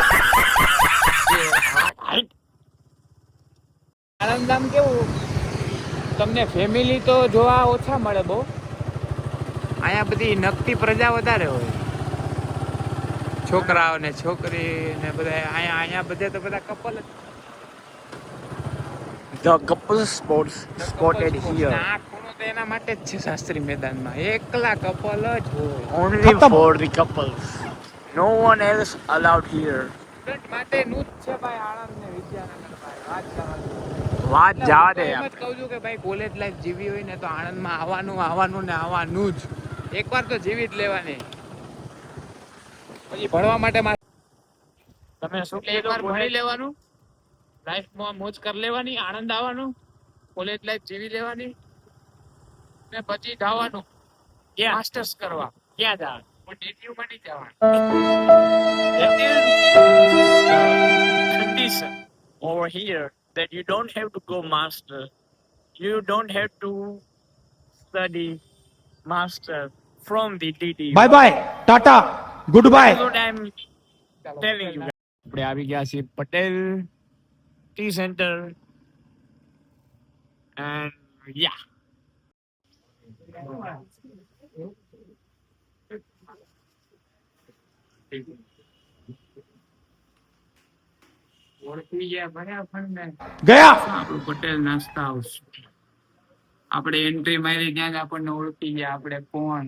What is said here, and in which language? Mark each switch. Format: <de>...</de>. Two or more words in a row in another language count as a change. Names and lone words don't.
<gu>આણંદ આમ કેવું, તમને ફેમિલી તો જોવા ઓછા મળે બહુ. અહીંયા બધી નકટી પ્રજા વધારે હોય. છોકરાઓ ને છોકરી ને બધા અહીંયા બધે તો બધા કપલ જ.</gu> <en>The couple sports spotted here</en> <gu>આ ખૂણો તો એના માટે જ છે શાસ્ત્રી મેદાનમાં. એકલા કપલ જ હોય.</gu> <en>only for the couples. No one else allowed here.</en> <gu>સ્ટુડન્ટ માટે નું જ છે ભાઈ આણંદ ને વિદ્યાનગર ભાઈ. વાત કરવાની. વાત જવા દે. એમ જ કહું છું કે ભાઈ</gu> <en>college life</en> <gu>જીવી હોય ને તો આણંદમાં આવવાનું ને આવવાનું જ. એકવાર તો જીવી જ લેવાની. પછી ભણવા માટે તમે શું એકવાર ભણી લેવાનું, લાઈફમાં મોજ કરી લેવાની, આનંદ આવવાનું,</gu> <en>college life</en> <gu>જીવી લેવાની ને પછી જવાનું ક્યાં માસ્ટર્સ કરવા. ક્યાં જવાનું? પણ DTU માં નહીં જવાનું.</gu> <en>Condition over here that you don't have to go master, you don't have to study master from the DTU. bye bye tata good bye. That's what I'm telling you.</en> <gu>આપણે આવી ગયા છીએ પટેલ ટી સેન્ટર</gu> <en>and yeah.</en> <gu>ઓળખી ગયા બરાબર ને? ગયા આપણું પટેલ નાસ્તા હાઉસ. આપણે એન્ટ્રી મારી ત્યાં જ આપણને ઓળખી ગયા આપણે કોણ.</gu>